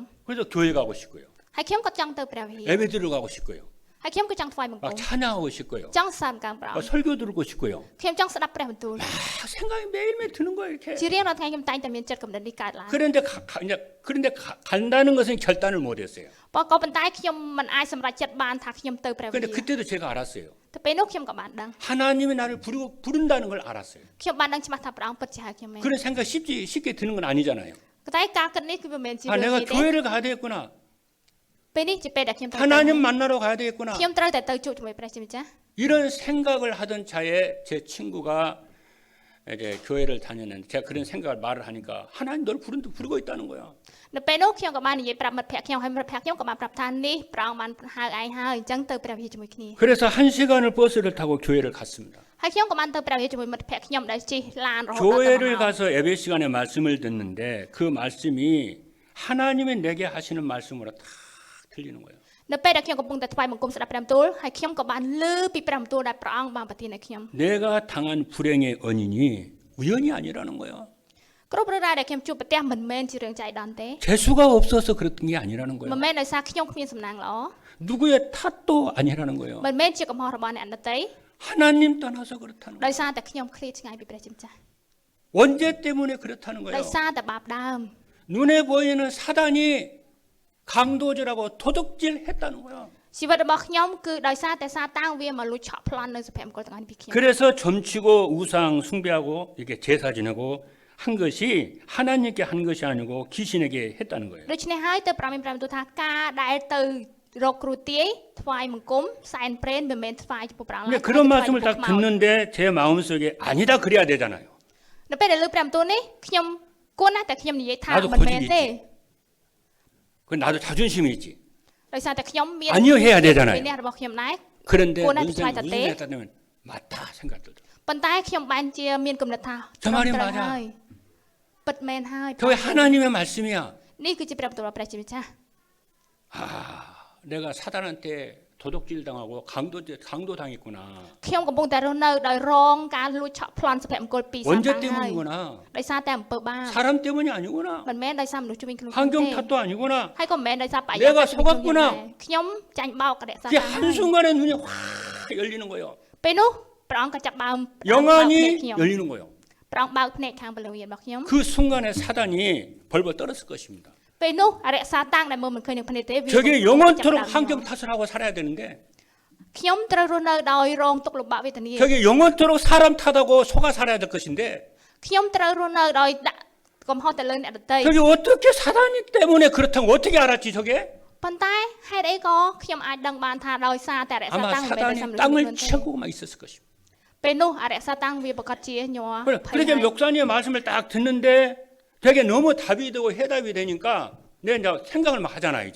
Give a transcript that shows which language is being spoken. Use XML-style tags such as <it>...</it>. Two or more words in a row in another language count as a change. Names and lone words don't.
<ko>그래서 교회 가고 싶고요.</ko> <km>ហើយខ្ញុំក៏ចង់ទៅព្រះវិហារ</km> <ko>예배 드리러 가고 싶고요.</ko> <km>ហើយខ្ញុំក៏ចង់ថ្វាយបង្គំ</km> <ko>막 찬양하고 싶고요.</ko> <km>ចង់សាមកាំព្រះអង្គ</km> <ko>설교 들고 싶고요.</ko> <km>ខ្ញុំចង់ស្ដាប់ព្រះបន្ទូល</km> <ko>생각이 매일매일 드는 거예요, 이렇게.</ko> <km>ជារៀងរាល់ថ្ងៃខ្ញុំតែងតែមានចិត្តគំនិតនេះកើតឡើង</km> <ko>그런데 간다는 것은 결단을 못 했어요.</ko> <km>ក៏ប៉ុន្តែខ្ញុំមិនអាចសម្រេចចិត្តបានថាខ្ញុំទៅព្រះវិ</km> <ko>근데</ko> <km>ហារ</km> <ko>그때도 제가 알았어요.</ko> <km>តែពេលនោះខ្ញុំក៏បានដឹង</km> <ko>하나님이 나를 부른다는 걸 알았어요.</ko> <km>ខ្ញុំបានដឹងច្បាស់ថាព្រះអង្គពិតជាហៅខ្ញុំមែន</km> <ko>그런 생각 쉽게 드는 건 아니잖아요.</ko> <km>តែការគិតនេះគឺមិនមែនជា</km> <ko>아,</ko> <km>រឿង</km> <ko>내가</ko> <km>នេះទេ</km> <ko>교회를 가야 되겠구나.</ko> <km>ពេលនេះជាពេលដែលខ្ញុំត្រូវ</km> <ko>하나님 만나러 가야 되겠구나.</ko> <km>ខ្ញុំត្រូវតែទៅជួបជាមួយព្រះជាម្ចាស់</km> <ko>이런 생각을 하던 차에 제 친구가 이제 교회를 다녔는데 제가 그런 생각을 말을 하니까 하나님 너를 부르고 있다는 거야.</ko> <km>នៅពេលនោះខ្ញុំក៏បាននិយាយប្រាប់មិត្តភក្តិខ្ញុំហើយមិត្តភក្តិខ្ញុំក៏បានប្រាប់ថានេះព្រះអង្គបានហៅឯងហើយអញ្ចឹងទៅព្រះវិហារជាមួយគ្នា</km> <ko>그래서 1시간을 버스를 타고 교회를 갔습니다.</ko> <km>ហើយខ្ញុំក៏បានទៅព្រះវិហារជាមួយមិត្តភក្តិខ្ញុំដែលជិះឡានរហូតដល់ទៅ</km> <ko>교회를</ko> <km>មហា</km> <ko>가서 예배 시간에 말씀을 듣는데 그 말씀이 하나님이 내게 하시는 말씀으로 딱 들리는 거예요.</ko> <km>នៅពេលដែលខ្ញុំកំពុងតែថ្វាយបង្គំស្ដាប់ព្រះបន្ទូលហើយខ្ញុំក៏បានឮពីព្រះបន្ទូលដែលព្រះអង្គបានប្រទានឲ្យខ្ញុំ</km> <ko>내가 당한 불행의 원인이 우연이 아니라는 거예요.</ko> <km>គ្រប់រឿងរ៉ាវដែលខ្ញុំជួបប្រទះមិនមែនជារឿងចៃដន្យទេ</km> <ko>재수가 없어서 그런 게 아니라는</ko> <km>មិន</km> <ko>거예요.</ko> <km>មែនដោយសារខ្ញុំគ្មានសំណាងល្អ</km> <ko>누구의 탓도 아니라는 거예요.</ko> <km>មិនមែនជាកំហុសរបស់អ្នកដទៃ</km> <ko>하나님 떠나서 그렇다는</ko> <km>ដោយ</km> <ko>거예요.</ko> <km>សារតែខ្ញុំឃ្លាតឆ្ងាយពីព្រះជាម្ចាស់</km> <ko>원죄 때문에 그렇다는</ko> <km>ដោយ</km> <ko>거예요.</ko> <km>សារតែបាបដើម</km> <ko>눈에 보이는 사단이 강도질하고 도둑질했다는 거예요.</ko> <km>ជីវិតរបស់ខ្ញុំគឺដោយសារតែសាតាំងវាមកលួចឆក់ប្លន់នៅសុភមង្គលទាំងអស់នេះពីខ្ញុំ</km> <ko>그래서 점치고 우상 숭배하고 이렇게 제사 지내고 한 것이 하나님께 한 것이 아니고 귀신에게 했다는 거예요.</ko> <km>ដូច្នេះហើយទៅប្រាំមានប្រាំទូលថាការដែលទៅរកគ្រូទាយថ្វាយបង្គំសែនព្រេនមិនមែនថ្វាយចំពោះព្រះអង្គ</km> <ko>근데 그런 말씀을 딱 듣는데 제 마음속에 아니다 그래야 되잖아요.</ko> <km>នៅពេលដែលលើប្រាំទូលនេះខ្ញុំគួរណាស់តែខ្ញុំនិយាយថា</km> <ko>나도</ko> <km>មិនមែន</km> <ko>고집이</ko> <km>ទេ</km> <ko>있지. 그 나도 자존심이 있지.</ko> <km>ដោយសារតែខ្ញុំមាន</km> <ko>아니요 해야</ko> <km>វិ</km> <ko>되잖아요.</ko> <km>ន័យរបស់ខ្ញុំដែរ</km> <ko>그런데 그거나 무슨 비슷하다 때? 생각하면 맞다 생각 들죠.</ko> <km>ប៉ុន្តែខ្ញុំបានជាមានគំនិតថា ចុះមកនេះ ត្រូវ</km> <ko>맞아.</ko> <km>ហើយពិតមែនហើយ</km> <ko>그게 하나님의 말씀이야.</ko> <km>នេះគឺជាព្រះបន្ទូលរបស់ព្រះជាម្ចាស់</km> <ko>내가 사단한테 도둑질 당하고 강도 당했구나.</ko> <km>ខ្ញុំកំពុងតែរស់នៅដោយរងការលួចឆក់ប្លន់សុភមង្គលពីសាតាន</km> <ko>원죄</ko> <km>ហើយ</km> <ko>때문이구나.</ko> <km>ដោយសារតែអំពើបាប</km> <ko>사람 때문이 아니구나.</ko> <km>មិនមែនដោយសារមនុស្សជំនាញខ្លួន</km> <ko>환경</ko> <km>ទេ</km> <ko>탓도 아니구나.</ko> <km>ហើយក៏មិនមែនដោយសារបរិ</km> <ko>내가</ko> <km>យាកាសជំនាញខ្លួន</km> <ko>속았구나.</ko> <km>ដែរខ្ញុំចាញ់បោកអរិយសា</km> <ko>그게</ko> <km>តានហើយ</km> <ko>한순간에 눈이 확 열리는 거예요.</ko> <km>ពេលនោះព្រះអង្គក៏ចាប់បើក</km> <ko>영안이</ko> <km>ខ្ញុំ</km> <ko>열리는 거예요.</ko> <km>ព្រះអង្គបើកភ្នែកខាងពលវិញ្ញាណរបស់ខ្ញុំ</km> <ko>그 순간에 사단이 벌벌 떨었을 것입니다.</ko> <km>ពេលនោះអរិយសាតាំងដែលមើលមិនឃើញនឹងភ្នែកទេវា</km> <ko>저게 영원토록 환경 탓을 하고 살아야 되는데</ko> <km>ខ្ញុំត្រូវរស់នៅដោយរងទុក្ខលំបាកវេទនា</km> <ko>저게 영원토록 사람 탓하고 속아 살아야 될 것인데</ko> <km>ខ្ញុំត្រូវរស់នៅដោយដាក់កំហុសទៅលើអ្នកដទៃ</km> <ko>저게 어떻게 사단이 때문에 그렇다고 어떻게 알았지 저게?</ko> <km>ប៉ុន្តែហេតុអីក៏ខ្ញុំអាចដឹងបានថាដោយសារតែអរិយសា</km> <ko>아마</ko> <km>តាំងមិនមែនដោយសារ</km> <ko>사단이</ko> <km>មនុស្សខ្លួន</km> <ko>땅을</ko> <km>ទេ</km> <ko>치고만 있었을 것입니다.</ko> <km>ពេលនោះអរិយសាតាំងវាប្រកាសជាញ័រ</km> <ko>그렇게 목사님의 말씀을 딱 듣는데 되게 너무 답이 되고 해답이 되니까 내가 이제 생각을 막 하잖아 이제.</ko>